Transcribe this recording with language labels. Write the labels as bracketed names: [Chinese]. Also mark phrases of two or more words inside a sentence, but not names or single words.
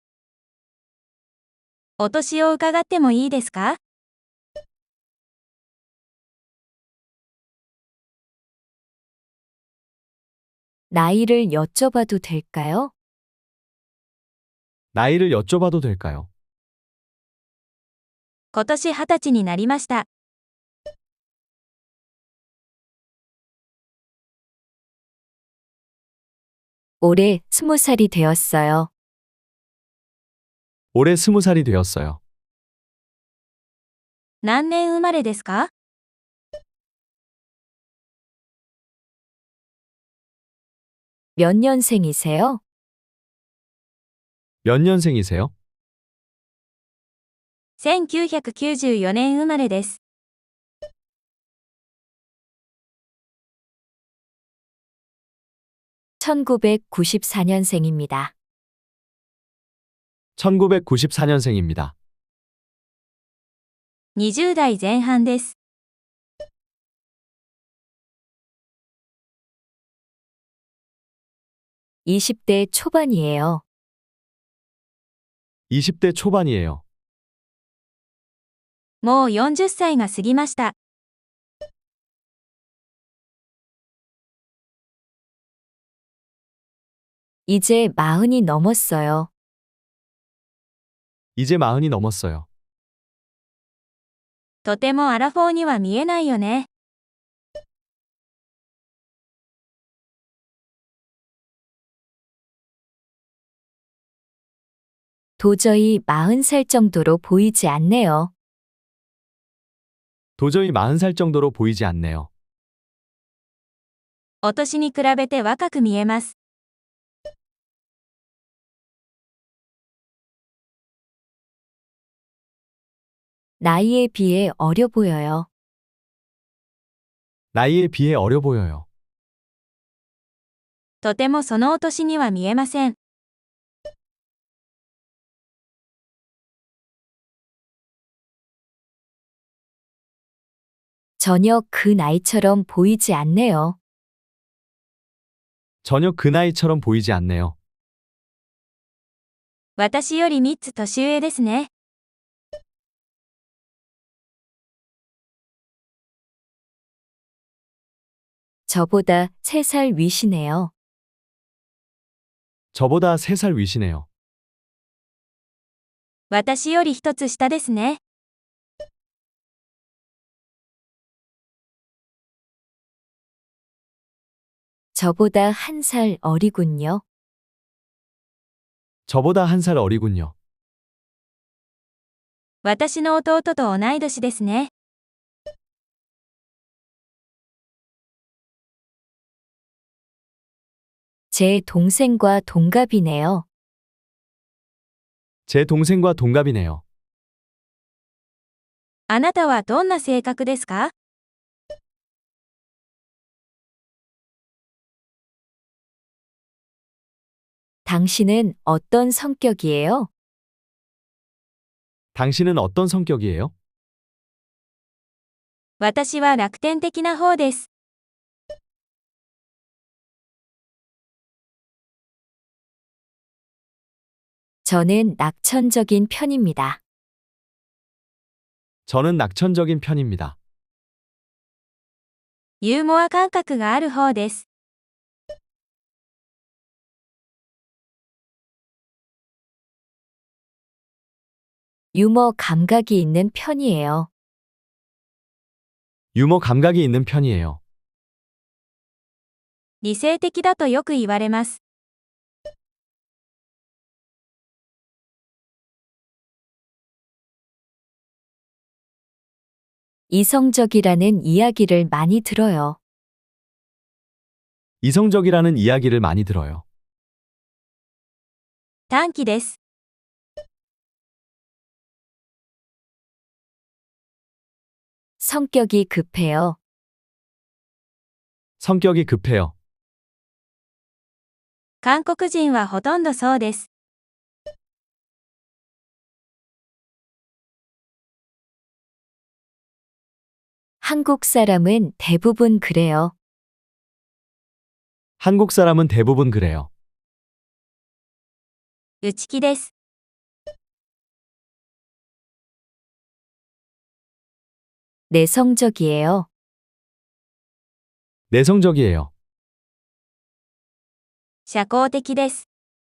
[Japanese] お年を伺ってもいいですか？ [Korean] 나이를 여쭤봐도 될까요? 나이를 여쭤봐도 될까요? [Japanese] 今年20歳になりました。 [Korean] 올해 20살이 되었어요. 올해 20살이 되었어요. [Japanese] 何年生まれですか？ [Korean] 몇 년생이세요? 몇 년생이세요? [Japanese] 1994 年生まれです。 [Korean] 1994년생입니다. 1994년생입니다. [Japanese] 20 代前半です。 [Korean] 20대 초반이에요. 20대 초반이에요. [Japanese] もう40歳が過ぎました。 [Korean] 이제 40이 넘었어요. 이제 40이 넘었어요. [Japanese] とてもアラフォーには見えないよね。 [Korean] 도저히 40살 정도로 보이지 않네요. 도저히 40살 정도로 보이지 않네요. [Japanese] お年に比べて若く見えます。 [Korean] 나이에 비해 어려 보여요. 나이에 비해 어려 보여요. [Japanese] とてもそのお年には見えません。 [Korean] 전혀 그 나이처럼 보이지 않네요. 전혀 그 나이처럼 보이지 않네요. [Japanese] 私より3つ年上ですね。 [Korean] 저보다 3살 위시네요. 저보다 3살 위시네요. [Japanese] 私より1つ下ですね。 [Korean] 저보다 1살 어리군요. 저보다 1살 어리군요. [Japanese] 私の弟と同い年ですね。 [Korean] 제 동생과 동갑이네요. 제 동생과 동갑이네요. [Japanese] あなたはどんな性格ですか？ [Korean] 당신은 어떤 성격이에요? 당신은 어떤 성격이에요? [Japanese] 私は楽天的な方です。 [Korean] 저는 낙천적인 편입니다. 저는 낙천적인 편입니다. [Japanese] ユーモア感覚がある方です。 [Korean] 유머 감각이 있는 편이에요. 유머 감각이 있는 편이에요. [Japanese] 理性的だとよく言われます。 [Korean] 이성적이라는 이야기를 많이 들어요. 이성적이라는 이야기를 많이 들어요. [Japanese] 短気です。 [Korean] 성격이 급해요. 성격이 급해요. [Japanese] 韓国人はほとんどそうです。 [Korean] 한국 사람은 대부분 그래요. 한국 사람은 대부분 그래요. [Japanese] 内気です。 [Korean] 내성적이에요. 내성적이에요. [Japanese] 社交的です。